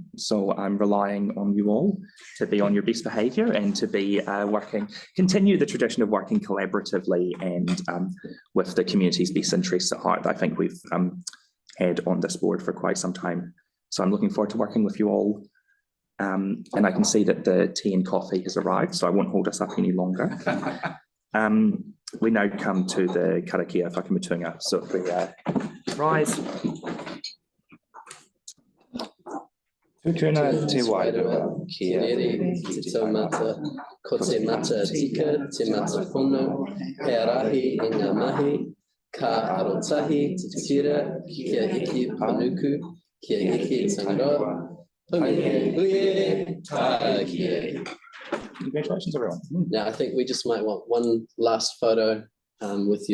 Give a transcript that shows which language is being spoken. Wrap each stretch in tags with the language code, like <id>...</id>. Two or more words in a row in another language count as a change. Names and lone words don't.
<en>So I'm relying on you all to be on your best behaviour and to be continue the tradition of working collaboratively and with the community's best interests at heart that I think we've had on this board for quite some time. So I'm looking forward to working with you all. And I can see that the tea and coffee has arrived, so I won't hold us up any longer. We now come to the</en> <mi>karakia whakamutunga.</mi> <en>So if we rise.</en> <mi>Tūkuna te wairua, ki rere, ki te taumata, ko te mata tika, te mata pono, he arahi i ngā mahi, ka arotahi, te tira, kia hiki panuku, kia hiki tangaroa,</mi> <en>Congratulations, everyone. Now, I think we just might want one last photo with you.</en>